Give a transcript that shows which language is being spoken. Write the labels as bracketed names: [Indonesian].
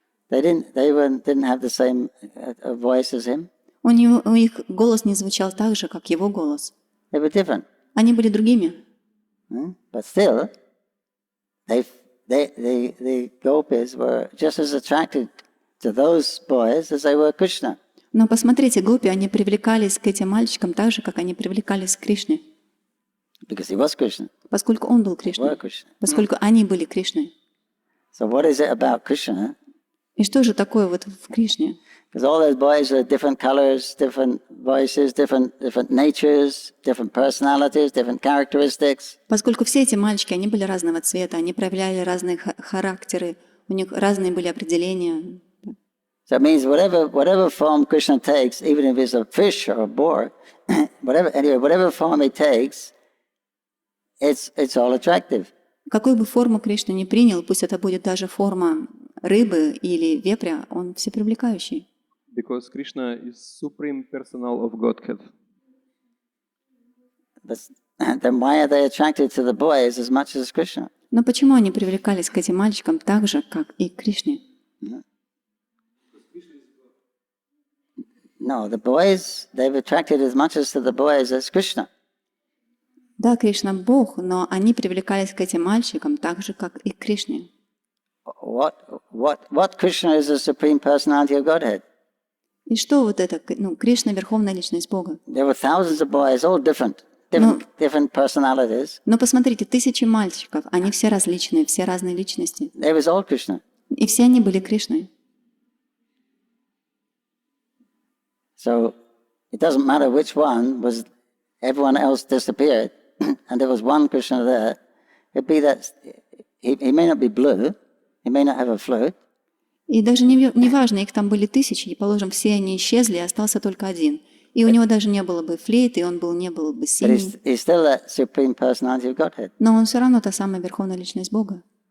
[English] They didn't have the same voice as him. [Russian] У их голос не звучал так же, как его голос. [English] They were different. [Russian] Они были другими. [English] But still, the gopis were just as attracted to those boys as they were Krishna. [Russian] Но посмотрите, гопи, они привлекались к этим мальчикам так же, как они привлекались к Кришне. [English] Because he was Krishna. [Russian] Поскольку он был [English] They [Russian] Кришной. [English] were Krishna. [Russian] Поскольку они были Кришной. [English] So what is it about Krishna? [Russian] И что же такое вот в Кришне? [English] Because all those boys are different colors, different voices, different natures, different personalities, different characteristics. [Russian] Поскольку все эти мальчики, они были разного цвета, они проявляли разные характеры, у них разные были определения. [English] So it means whatever form Krishna takes, even if it's a fish or a boar, whatever form he takes, it's all attractive. [Russian] Какую бы форму Кришна ни принял, пусть это будет даже форма рыбы или вепря, он всепривлекающий. [English] Because Krishna is supreme personal of Godhead. Then why are they attracted to the boys as much as Krishna? [Russian] Но почему они привлекались к этим мальчикам так же, как и к Кришне? [English] No, the boys, they've attracted as much as to the boys as Krishna. [Russian] Да, Кришна Бог, но они привлекались к этим мальчикам так же, как и к Кришне. [English] What Krishna is the supreme personality of Godhead? [Russian] И что вот это, Кришна — верховная личность Бога. [English] There were thousands of boys, all different personalities. [Russian] Но посмотрите, тысячи мальчиков, они все различные, все разные личности. [English] They was all Krishna. [Russian] И все они были Кришной. [English] So it doesn't matter which one was, everyone else disappeared, and there was one Krishna there. It'd be that he may not be blue, he may not have a flute. [Russian] И даже не важно, их там были тысячи, и, положим, все они исчезли, и остался только один. И у него даже не было бы флейты, и он не был бы синий. [English] He's still that supreme personality of Godhead. [Russian] Но он все равно та самая верховная личность Бога.